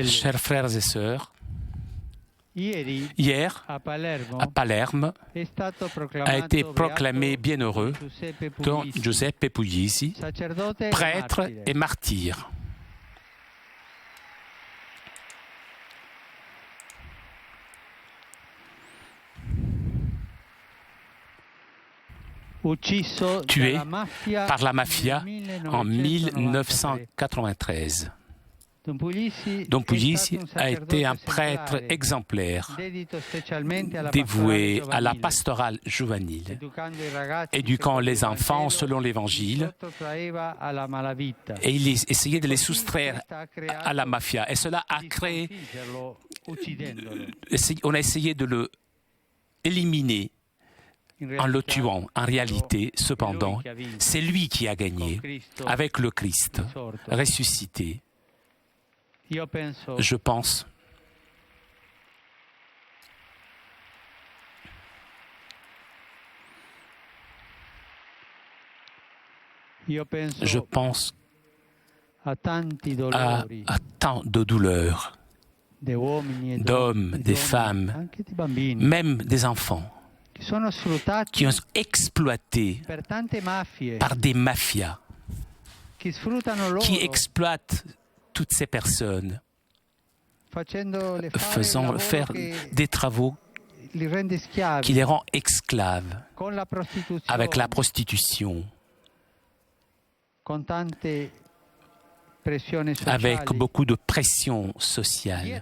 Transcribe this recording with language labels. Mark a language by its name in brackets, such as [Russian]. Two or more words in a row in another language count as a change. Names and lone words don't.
[French] Chers frères et sœurs, [Italian] ieri [French] hier, [Italian] a Palermo [French] à Palerme, [Italian] è stato [French] a été proclamé [Italian] beato [French] bienheureux [Italian] Giuseppe Don Puglisi, [French] Giuseppe Puglisi, [Italian] sacerdote e [French] prêtre [Italian] martire. [French] et martyr. [Italian] Ucciso [French] Tué [Italian] dalla mafia [French] par la mafia [Italian] nel [French] en [Italian] 1993. [French] 1993. [Italian] Don Puglisi [French] Don [Italian] è Puglisi stato un [French] a été un [Italian] sacerdote [French] prêtre [Italian] esemplare, [French] exemplaire, [Italian] dedito specialmente alla [French] dévoué à la [Italian] pastorale [French] pastorale juvénile, [Italian] educando i ragazzi [French] éduquant les [Italian] secondo il [French] enfants [Italian] Vangelo, [French] selon l'Évangile, [Italian] sottraeva alla malavita. [French] et il essayait de les soustraire à la mafia. Et cela a [Italian] Di [French] créé, [Italian] sconfiggerlo, uccidendolo. [French] on a essayé de le éliminer [Italian] In [French] en le [Italian] realtà, [French] tuant. En réalité, [Italian] è lui [French] cependant, [Italian] che ha vinto. [French] c'est lui qui a [Italian] Con [French] gagné [Italian] Cristo [French] avec le Christ [Italian] risorto. [French] ressuscité. [Italian] Io penso [French] Je pense [Italian] a tanti [French] à [Italian] dolori [French] tant de douleurs, [Italian] di uomini e [French] d'hommes, [Italian] di [French] des [Italian] donne, [French] femmes, [Italian] anche di bambini, [French] même des enfants, [Italian] che sono sfruttati [French] qui ont exploité [Italian] per tante mafie, [French] par des mafias, [Italian] che sfruttano loro, [French] qui exploitent toutes ces personnes, faisant faire des travaux qui les rend esclaves avec la prostitution, avec beaucoup de pression sociale.